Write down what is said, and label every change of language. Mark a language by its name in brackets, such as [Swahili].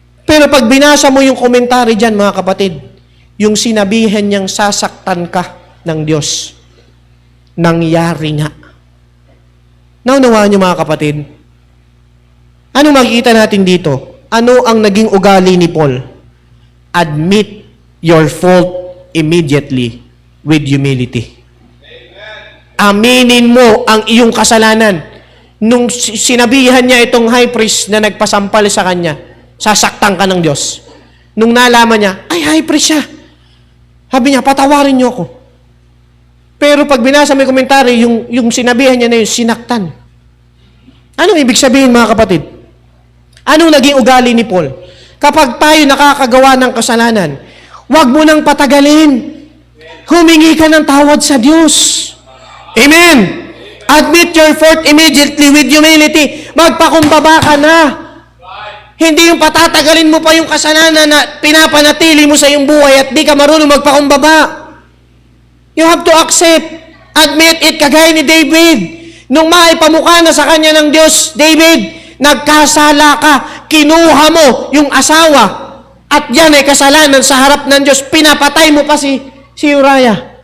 [Filipino] Pero pag binasa mo yung komentary dyan, mga kapatid, yung sinabihan niyang sasaktan ka ng Diyos, nangyari nga. Naunawaan niyo, mga kapatid? Ano makikita natin dito? Ano ang naging ugali ni Paul? [English] Admit your fault immediately with humility. [Filipino] Aminin mo ang iyong kasalanan. Nung sinabihan niya itong high priest na nagpasampal sa kanya, sasaktan ka ng Diyos. Nung nalaman niya, ay high priest siya. Sabi niya, patawarin niyo ako. Pero pag binasa may komentary, yung sinabihan niya na yun, sinaktan. Anong ibig sabihin, mga kapatid? Anong naging ugali ni Paul? Kapag tayo nakakagawa ng kasalanan, huwag mo nang patagalin. Humingi ka ng tawad sa Diyos. Amen! [English] Admit your fault immediately with humility. [Filipino] Magpakumbaba ka na. Hindi yung patatagalin mo pa yung kasalanan na pinapanatili mo sa iyong buhay at di ka marunong magpakumbaba. [English] You have to accept. Admit it, [Filipino] kagaya ni David. Nung maipamukha na sa kanya ng Diyos, David, nagkasala ka, kinuha mo yung asawa, at yan ay kasalanan sa harap ng Diyos, pinapatay mo pa si Uriah.